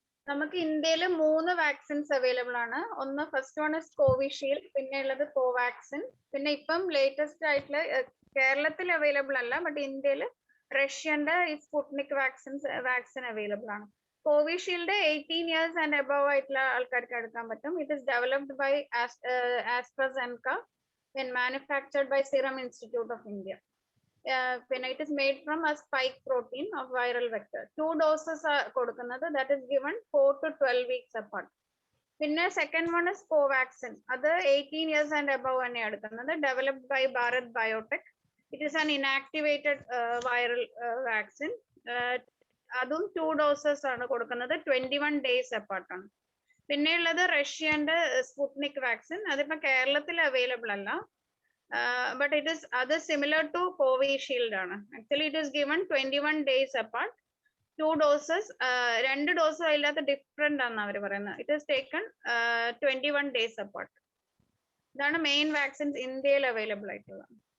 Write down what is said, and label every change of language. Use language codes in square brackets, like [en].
[ml] നമുക്ക് ഇന്ത്യയിൽ 3 vaccines available ആണ്. ഒന്ന് [en] first one is Covishield, [ml] പിന്നെ ഉള്ളത് കോവാക്സിൻ, പിന്നെ ഇപ്പം ലേറ്റസ്റ്റ് ആയിട്ടുള്ള കേരളത്തിൽ അവൈലബിൾ അല്ല, ബട്ട് ഇന്ത്യയിൽ റഷ്യന്റെ ഈ സ്പുട്നിക് വാക്സിൻ അവൈലബിൾ ആണ്. Covishield [en] 18 years and above [ml] ആയിട്ടുള്ള ആൾക്കാർക്ക് എടുക്കാൻ പറ്റും. [en] It is developed by AstraZeneca and manufactured by Serum Institute of India. It is made from a spike protein of viral vector. 2 doses are [ml] കൊടുക്കുന്നത്, [en] that is given 4 to 12 weeks apart. [ml] പിന്നെ [en] second one is Covaxin. [ml] അത് [en] 18 years and above [ml] ആണ് എടുക്കുന്നത്, [en] developed by Bharat Biotech. It is an inactivated viral vaccine. [ml] അതും [en] 2 doses [ml] ആണ് കൊടുക്കുന്നത്, [en] 21 days apart [ml] ആണ്. പിന്നെ ഉള്ളത് റഷ്യന്റെ സ്പുട്നിക് വാക്സിൻ. അതിപ്പോ കേരളത്തിൽ അവൈലബിൾ അല്ല, [en] but it is other similar to Covishield [ml] ആണ്. [en] Actually it is given 21 days apart, 2 doses. [ml] 2 ഡോസും അതിനകത്ത് ഡിഫറെന്റ് ആണ് അവർ പറയുന്നത്. [en] It is taken 21 days apart. [ml] ഇതാണ് മെയിൻ വാക്സിൻസ് ഇന്ത്യയിൽ അവൈലബിൾ ആയിട്ടുള്ളത്.